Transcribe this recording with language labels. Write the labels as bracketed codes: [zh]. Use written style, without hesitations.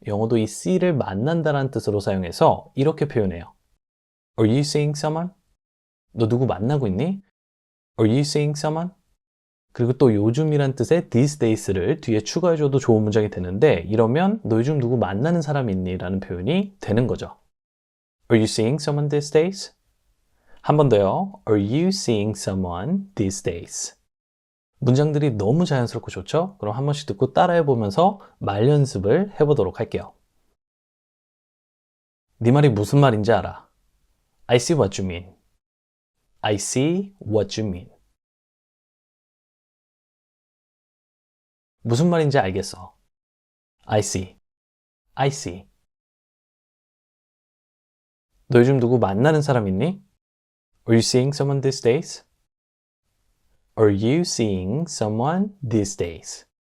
[ko] 영어도 이 C를 만난다라는 뜻으로 사용해서 이렇게 표현해요. [en] Are you seeing someone? [ko] 너 누구 만나고 있니? [en] Are you seeing someone? [ko] 그리고 또 요즘이란 뜻의 these days를 뒤에 추가해줘도 좋은 문장이 되는데 이러면 너 요즘 누구 만나는 사람 있니? 라는 표현이 되는 거죠. [en] Are you seeing someone these days? [ko] 한 번 더요. [en] Are you seeing someone these days? [ko] 문장들이 너무 자연스럽고 좋죠? 그럼 한 번씩 듣고 따라해 보면서 말 연습을 해보도록 할게요. 네 말이 무슨 말인지 알아. [en] I see what you mean. I see what you mean. [ko] 무슨 말인지 알겠어. [en] I see. I see. [ko] 너 요즘 누구 만나는 사람 있니? [en] Are you seeing someone these days? Are you seeing someone these days?